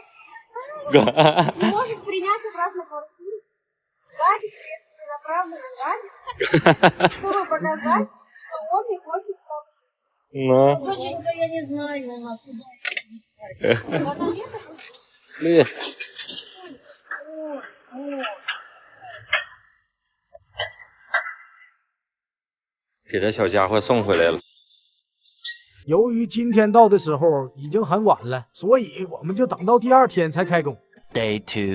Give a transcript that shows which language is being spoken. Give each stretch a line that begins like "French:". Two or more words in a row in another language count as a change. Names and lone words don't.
Russian: Не может принять обратно квартиру. Гадит, направленно гадит. Чтобы показать, что он не хочет помочь. Ну, Доченька, я не знаю, у нас куда. Она лето привет.
Chinese: 给这小家伙送回来了。由于今天到的时候已经很晚了，所以我们就等到第2天才开工。
English: Day 2。